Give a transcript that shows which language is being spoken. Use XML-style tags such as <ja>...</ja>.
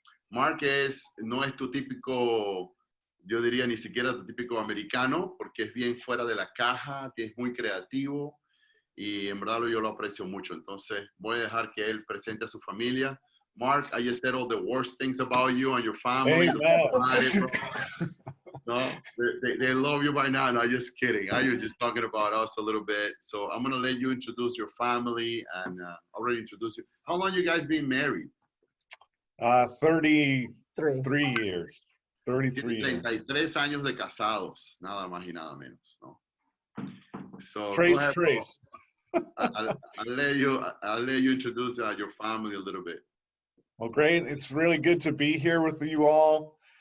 <es>Mark no es tu típico, yo diría ni siquiera tu típico americano, porque es bien fuera de la caja, que es muy creativo y en verdad yo lo aprecio mucho. Entonces voy a dejar que él presente a su familia.</es> <en>Mark, I just said all the worst things about you and your family. Hey, No, they love you by now. No, just kidding. I was just talking about us a little bit. So I'm going to let you introduce your family and already introduce you. How long you guys been married? 33 years. 33 years.</en> <es>33 años de casados, nada más y nada menos, ¿no?</es> <en>So Trace. I'll let you introduce your family a little bit. Well, great. It's really good to be here with you all.</en>